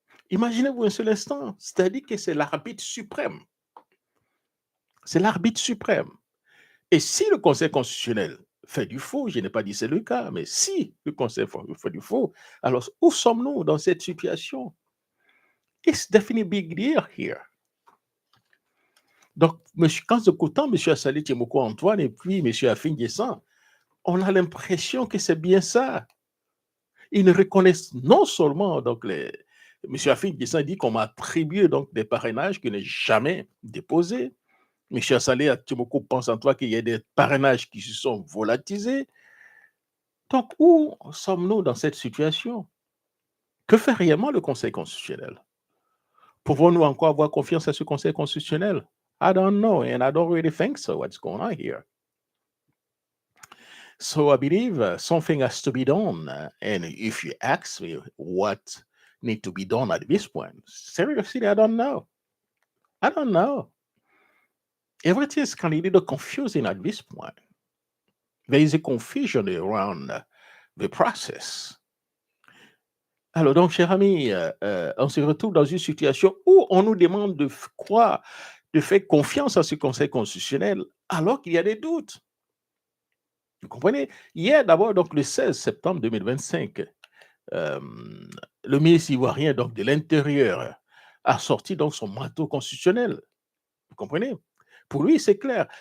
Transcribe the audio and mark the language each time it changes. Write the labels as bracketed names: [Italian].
[French] Imaginez-vous un seul instant, c'est-à-dire que c'est l'arbitre suprême. C'est l'arbitre suprême. Et si le Conseil constitutionnel fait du faux, je n'ai pas dit c'est le cas, mais si le Conseil fait du faux, alors où sommes-nous dans cette situation? [English] It's definitely big deal here. [French] Donc, quand écoutant M. Assalé Timoko Antoine et puis M. Afin Guessan, on a l'impression que c'est bien ça. Ils ne reconnaissent non seulement donc M. Afin Guessan dit qu'on m'a attribué donc des parrainages qu'il n'a jamais déposés. M. Assalé Timoko pense en toi qu'il y a des parrainages qui se sont volatilisés. Donc, où sommes-nous dans cette situation? Que fait réellement le Conseil constitutionnel? Pouvons-nous encore avoir confiance à ce Conseil constitutionnel? [English] I don't know, and I don't really think so. What's going on here? So I believe something has to be done. And if you ask me what need to be done at this point, seriously, I don't know. I don't know. Everything is kind of a little confusing at this point. There is a confusion around the process. [French] Alors donc, cher ami, on se retrouve dans une situation où on nous demande de croire, de faire confiance à ce Conseil constitutionnel alors qu'il y a des doutes. Vous comprenez? Hier, d'abord, donc le 16 septembre 2025, le ministre ivoirien donc, de l'Intérieur a sorti donc son manteau constitutionnel. Vous comprenez? Pour lui, c'est clair.